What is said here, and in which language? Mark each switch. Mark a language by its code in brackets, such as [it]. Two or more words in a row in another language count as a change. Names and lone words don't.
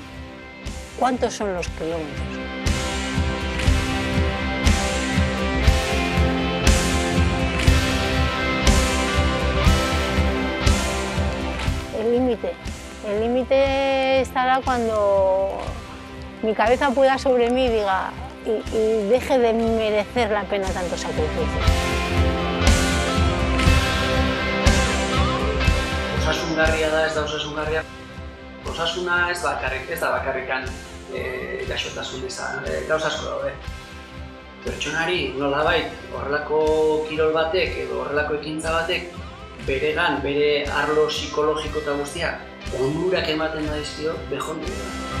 [es] ¿Cuántos son los kilómetros? El límite estará cuando mi cabeza pueda sobre mí y diga y deje de merecer la pena tanto sacrificio. [eu] Osasungarria da, ez da osasungarria. Osasuna ez da bakarrikan gaixotasun izan, gauza asko daude. Pertsonari nolabait horrelako kirol batek edo horrelako ekintza batek beregan, bere arlo psikologiko eta guztiak onurak ematen daizkio bejondu da.